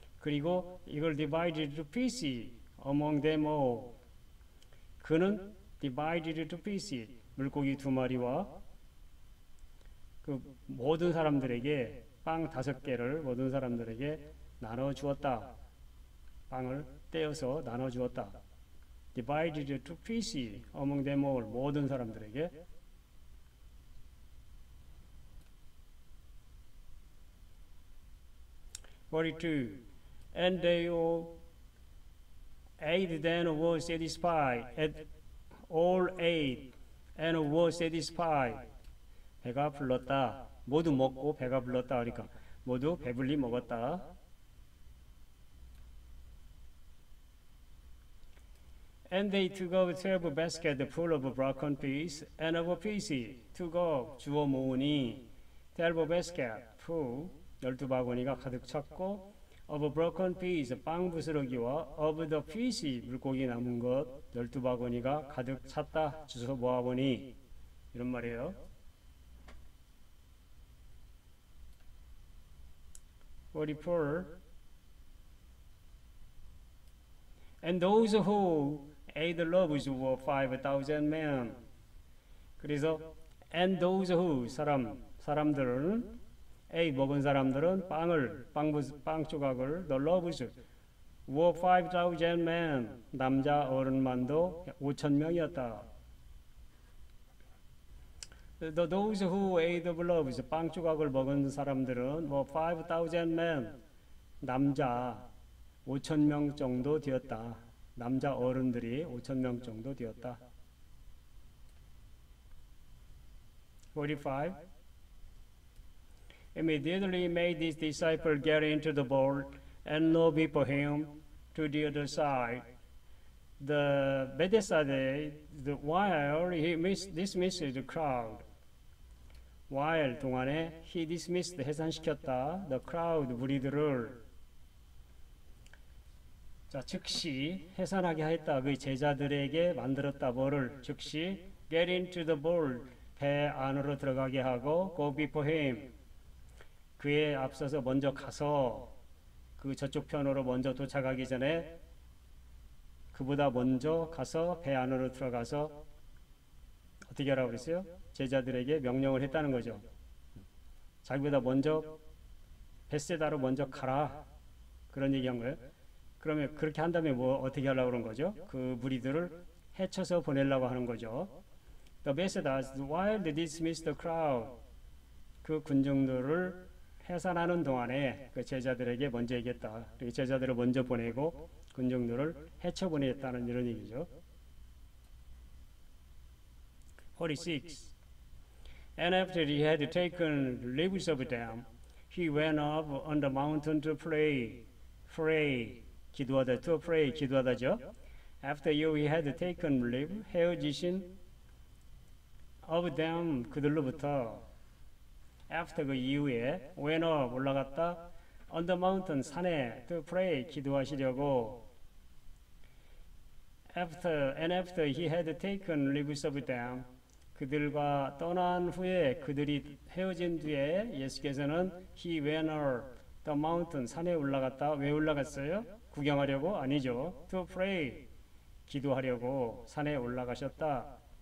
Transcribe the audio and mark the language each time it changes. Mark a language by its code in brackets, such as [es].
[ko] 그리고 이걸 [en] divided to pieces among them all, [ko] 그는 [en] divided to pieces, [ko] 물고기 2마리와 그 모든 사람들에게 빵 5개를 모든 사람들에게 나눠 주었다. 빵을 떼어서 나눠 주었다. [en] divided to pieces among them all, [ko] 모든 사람들에게. [en] (42) And they all ate then were satisfied. All ate and were satisfied. [ko] 배가 불렀다. 모두 먹고 배가 불렀다. 그러니까 모두 배불리 먹었다. [en] And they took up 12 baskets full of broken pieces and of pieces. took up, [ko] 주워 모으니 [en] 12 baskets full, [ko] 12바구니가 가득 찼고 [en] of broken pieces, [ko] 빵 부스러기와 [en] of the pieces, [ko] 물고기 남은 것 12바구니가 가득 찼다. 주워 모아보니 이런 말이에요. [en] 44 And those who ate the loaves were 5,000 men. [ko] 그래서 [en] and those who, [ko] 사람들은 먹은 사람들은 빵 조각을 [en] the loaves were 5,000 men. [ko] 남자 어른만도 5,000명이었다. [en] Those who ate the loaves, [ko] 빵 조각을 먹은 사람들은 [en] 5,000 men, [ko] 남자 5,000명 정도 되었다. 남자 어른들이 5,000명 정도 되었다. [en] 45 Immediately made his disciple get into the boat and go before him to the other side. The Bethsaida, while he dismissed the crowd. while [ko] 동안에 [en] he dismissed, [ko] 해산시켰다. [en] the crowd, [ko] 무리들을. 자, 즉시 해산하게 하였다. 그 제자들에게 만들었다. 뭐를? 즉시 [en] get into the boat, [ko] 배 안으로 들어가게 하고 [en] go before him, [ko] 그에 앞서서 먼저 가서 그 저쪽 편으로 먼저 도착하기 전에 그보다 먼저 가서 배 안으로 들어가서 어떻게 하라고 그랬어요? 제자들에게 명령을 했다는 거죠. 자기보다 먼저 벳세다로 먼저 가라, 그런 얘기한 거예요. 그러면 그렇게 한 다음에 뭐 어떻게 하려고 그런 거죠? 그 무리들을 해쳐서 보내려고 하는 거죠. [en] The Bethsaida, while they dismissed the crowd, [ko] 그 군중들을 해산하는 동안에 그 제자들에게 먼저 얘기했다. 제자들을 먼저 보내고 군중들을 해쳐 보냈다는 이런 얘기죠. [en] 46 And after he had taken leaves of them, he went up on the mountain to pray. pray, [ko] 기도하다, [en] to pray, [ko] 기도하다죠. [en] After you he had taken leave, [ko] 헤어지신 [en] of them, [ko] 그들로부터. [en] After [ko] 그 이후에, [en] went up, [ko] 올라갔다, [en] on the mountain, [ko] 산에, [en] to pray, [ko] 기도하시려고. [en] And after he had taken leave of them, [ko] 그들과 떠난 후에, 그들이 헤어진 뒤에 예수께서는 [en] he went up the mountain, [ko] 산에 올라갔다. 왜 올라갔어요? 구경하려고? 아니죠. [en] to pray, [ko] 기도하려고 산에 올라가셨다.